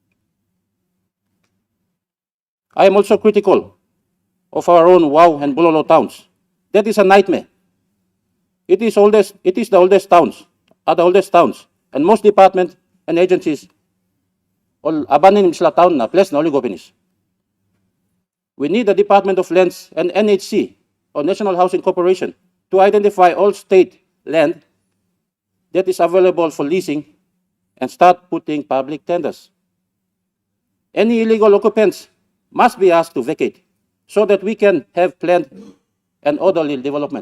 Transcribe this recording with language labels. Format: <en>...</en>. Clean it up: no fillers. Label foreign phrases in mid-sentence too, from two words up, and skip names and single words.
<en>I am also critical of our own Wow and Bololo towns. That is a nightmare. It is the oldest towns, and most departments and agencies all abandoning sila town na place na oli gopinis. We need the Department of Lands and NHC or National Housing Corporation to identify all state land that is available for leasing and start putting public tenders. Any illegal occupants must be asked to vacate so that we can have planned and orderly development.</en>